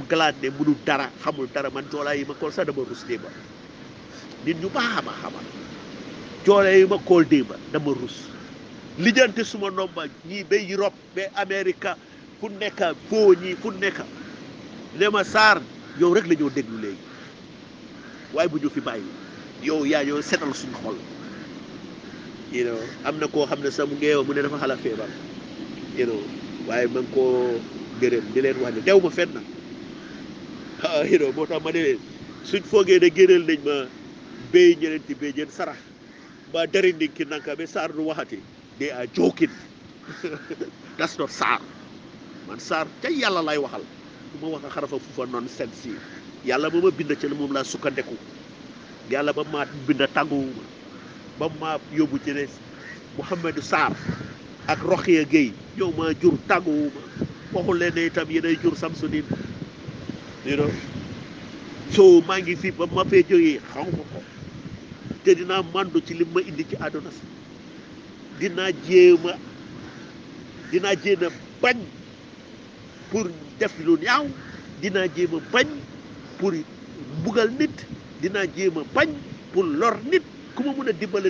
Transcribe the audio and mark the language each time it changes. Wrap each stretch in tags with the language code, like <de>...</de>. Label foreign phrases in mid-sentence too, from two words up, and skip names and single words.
<wo>galaat ne mënul dara xamul dara man joolaa yi ma kool sax dama rus démba nit ñu baax a xamal joolaa yi ma kool démba dama rus lijjante suma nomba ñii ba Europe ba Amérique fu nekk foo ñii fu nekk ne ma Sarr yow rek la ñoo déglu léegi waaye bu ñu fi bàyyi yow yaa ñoo setal suñu xol</wo> <en>you know</en> <wo>am na koo xam ne sax mu ngeewa mu ne dafa xala feebar</wo> <en>you know</en> <wo>waaye ma ngi koo gërëm di leen wax ne dew ma fenn</wo> <en>you know</en> <wo>moo tax ma ne leen suñ foogee ne génneel nañ ma béy ñeneenti béy jeen sarax ba dari ndinki nanka ba Sarr du waxati</wo> <en>they are joking that's not Sarr</en> <wo>man Sarr ca yàlla lay waxal du ma wax a xarafa fu fa noonu seen si yàlla ba ma bind ci la moom laa sukkandeku yàlla ba ma bind tàgguwuma ba ma yóbbu ci ne Mouhamadou Sarr ak Rokhia Gueye ñëw ma jur tàgguwuma waxul leen ne itam yéenay jur Samsudeen</wo> <en>you know so</en> <wo>maa ngi fi ba ma fee jógee xaw ma ko te dinaa mandu ci li ma indi ci àdduna si dinaa jéem a bañ pour def lu ñaaw dinaa jéem a bañ pour mbugal nit dinaa jéem a bañ pour lor nit ku ma mën a dimbale</wo>